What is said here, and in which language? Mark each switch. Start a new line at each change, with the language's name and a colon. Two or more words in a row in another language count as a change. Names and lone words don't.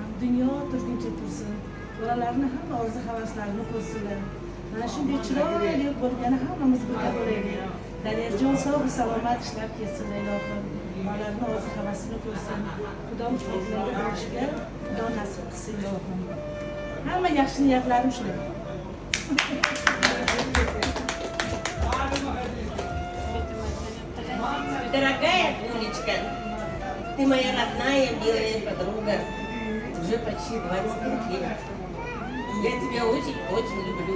Uzbek: Dunyo turguncha tursin. Bolalarni hamma orzu havaslarini qo'ysinlar. Mana shunday chiroyli bo'lgani hammamiz birga bo'laylik. Daryojon sog' salomat ishlab kelsin ilohim. Bolalarni orzu havasini qo'ysin. Xudo muvaffaqiyatga erishishga Xudo nasib qilsin ilohim. Hamma yaxshi niyatlarim shular.
Russian: Дорогая Улечка, ты моя родная, милая подруга, уже почти 25 лет. Я тебя очень люблю.